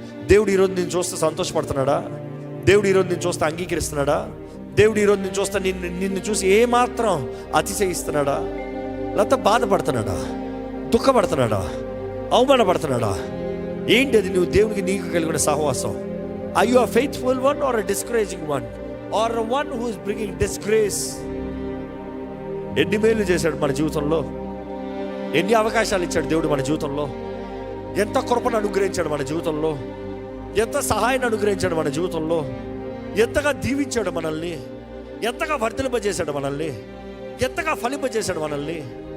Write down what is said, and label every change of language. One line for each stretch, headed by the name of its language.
Telugu: దేవుడు ఈరోజు నేను చూస్తే సంతోషపడుతున్నాడా? దేవుడు ఈరోజు నేను చూస్తే అంగీకరిస్తున్నాడా? దేవుడు ఈరోజు నేను చూస్తే నిన్ను చూసి ఏమాత్రం అతిశయిస్తున్నాడా? లేకపోతే బాధపడుతున్నాడా? దుఃఖపడుతున్నాడా? అవమానపడుతున్నాడా? ఏంటి అది నువ్వు దేవునికి నీకు కలిగిన సహవాసం?
English: Are you a faithful one or a discouraging one? Or a one who is bringing disgrace
Telugu: ఎన్ని మేలు చేశాడు మన జీవితంలో, ఎన్ని అవకాశాలు ఇచ్చాడు దేవుడు మన జీవితంలో, ఎంత కృపను అనుగ్రహించాడు మన జీవితంలో, ఎంత సహాయాన్ని అనుగ్రహించాడు మన జీవితంలో, ఎంతగా దీవించాడు మనల్ని, ఎంతగా వర్ధలింపజేశాడు మనల్ని, ఎంతగా ఫలింపజేశాడు మనల్ని.